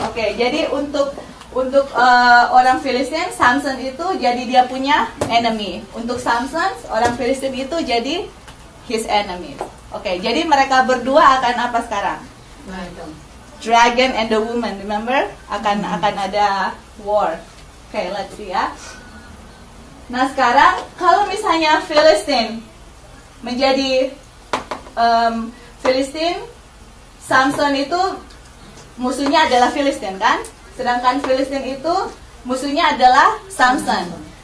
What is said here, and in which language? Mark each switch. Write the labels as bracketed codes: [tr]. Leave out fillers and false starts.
[id] Oke, jadi untuk orang Filistin, Samson itu jadi dia punya enemy. Untuk Samson, orang Filistin itu jadi [en] his enemy. [id] Oke, jadi mereka berdua akan apa sekarang? [en] Dragon and the woman, remember? [id] Akan ada war. Oke, [en] let's see [id] ya. Nah sekarang kalau misalnya Filistin menjadi Filistin, Samson itu musuhnya adalah Filistin kan? Sedangkan Filistin itu musuhnya adalah Samson.